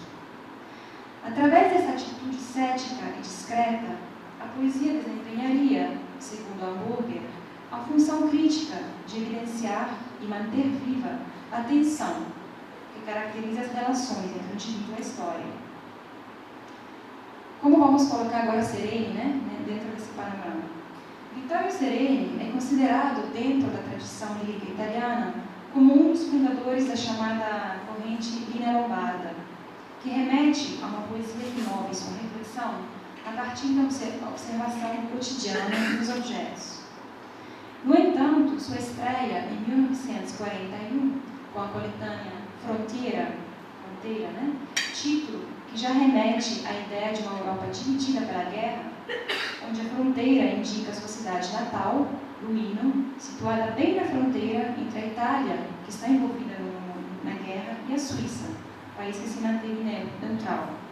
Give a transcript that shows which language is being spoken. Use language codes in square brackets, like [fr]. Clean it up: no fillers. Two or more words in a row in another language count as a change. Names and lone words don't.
[pt] Através dessa atitude cética e discreta, a poesia desempenharia, segundo Hamburger, a função crítica de evidenciar e manter viva a tensão que caracteriza as relações entre o indivíduo e a história. Como vamos colocar agora Sereni, dentro desse panorama? Vittorio Sereni é considerado, dentro da tradição lírica italiana, como um dos fundadores da chamada corrente [it] linea lombarda, [pt] que remete a uma poesia de nobis com reflexão a partir da observação cotidiana dos objetos. No entanto, sua estreia em 1941, com a coletânea Fronteira, título que já remete à ideia de uma Europa dividida pela guerra, onde a fronteira indica a sua cidade natal, Luino, situada bem na fronteira entre a Itália, que está envolvida na guerra, e a Suíça, país que se manteve neutral.